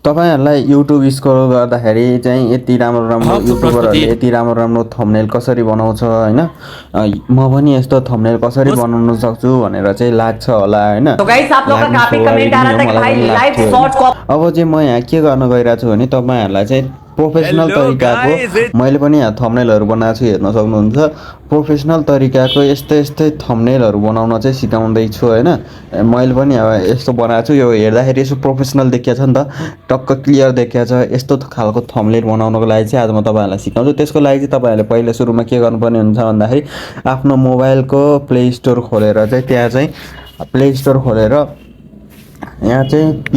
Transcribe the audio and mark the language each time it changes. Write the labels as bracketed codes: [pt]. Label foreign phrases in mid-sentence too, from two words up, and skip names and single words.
[ne] तपाईहरुलाई YouTube स्क्रल गर्दाखेरि चाहिँ यति राम्रो राम्रो युट्युबरहरुले यति राम्रो राम्रो थम्बनेल कसरी बनाउँछ हैन म पनि यस्तो थम्बनेल कसरी बनाउन सक्छु भनेर चाहिँ लाग्छ होला हैन [hi] तो गाइस आप लोग का काफी कमेंट आ रहा था कि भाई [en] live short [hi] को [ne] अब चाहिँ म यहाँ के गर्न गइरहेको छु भने तपाईहरुलाई चाहिँ प्रोफेसनल तरिकाको मैले पनि यहाँ थम्बनेलहरु बनाएको छु हेर्न सक्नुहुन्छ प्रोफेसनल तरिकाको यस्तै यस्तै थम्बनेलहरु बनाउन चाहिँ सिकाउँदै छु हैन मैले पनि अब यस्तो बनाएको छु यो हेर्दाखेरि यसो प्रोफेसनल देखिया छ नि त टक्क क्लियर देखिया छ यस्तो खालको थम्बनेल बनाउनको लागि चाहिँ आज म तपाईहरुलाई सिकाउँछु त्यसको लागि चाहिँ तपाईहरुले पहिले सुरुमा के गर्नुपर्ने हुन्छ भन्दाखेरि आफ्नो मोबाइलको प्ले स्टोर खोलेर चाहिँ त्यहाँ चाहिँ प्ले स्टोर खोलेर यहाँ चाहिँ